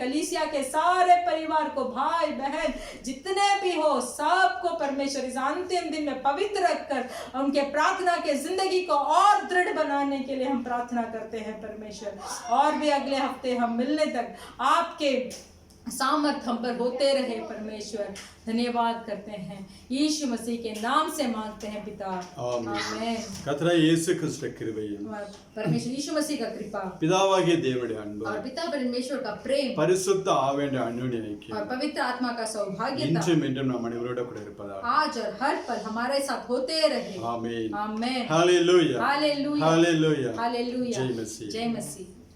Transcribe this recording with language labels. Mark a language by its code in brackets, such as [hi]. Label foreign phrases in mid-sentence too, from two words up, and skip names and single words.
[hi] कलीसिया के सारे परिवार को, भाई बहन जितने भी हो, सबको परमेश्वर इस अंतिम दिन में पवित्र रखकर उनके प्रार्थना के जिंदगी को और दृढ़ बनाने के लिए हम प्रार्थना करते हैं परमेश्वर। और भी अगले हफ्ते हम मिलने तक आपके सामर्थ हम पर होते रहे परमेश्वर। धन्यवाद करते हैं, यीशु मसीह के नाम से मांगते हैं पिता, आमीन। [ta] கர்த்தராகிய இயேசு கிறிஸ்து கிருபையும் [hi] परमेश्वर यीशु मसीह का कृपा [ta] பிதாவாகிய தேவனுடைய அன்பு [hi] और पिता परमेश्वर का प्रेम [ta] பரிசுத்த ஆவியுடைய அன்யோன்ய ஐக்கியம் [hi] और पवित्र आत्मा का सौभाग्यता [ta] இன்றும் என்றும் நம் அனைவரோட கூட இருப்பதாக [hi] आज और हर पल हमारे साथ होते रहे। [ta] ஆமென்। [hi] आमीन। हालेलुया, हालेलुया, हालेलुया, हालेलुया। जय मसीह। जय मसीह।